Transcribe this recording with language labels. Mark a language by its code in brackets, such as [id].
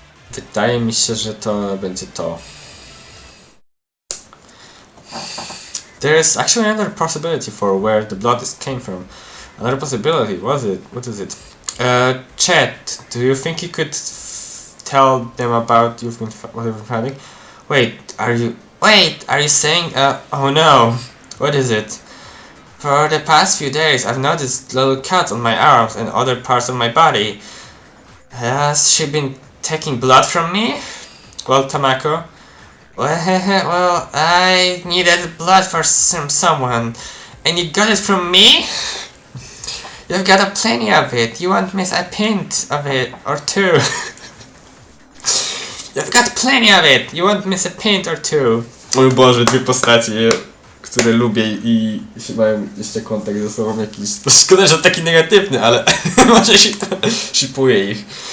[pl] Wydaje mi się, że to będzie to. [en] There is actually another possibility for where the blood came from. Another possibility, what is it? Chet, do you think you could tell them about what you've been finding? Wait, are you saying, oh no, what is it? For the past few days, I've noticed little cuts on my arms and other parts of my body. Has she been taking blood from me? Well, Tamako. Well, I needed blood from someone, and you got it from me? You've got plenty of it. You won't miss a pint of it or two. You've got plenty of it. You won't miss a pint or two. [pl] O Boże, dwie postacie, które lubię i mają jeszcze kontakt ze sobą jakiś. To szkoda, że taki negatywny, ale może się to shipuje ich.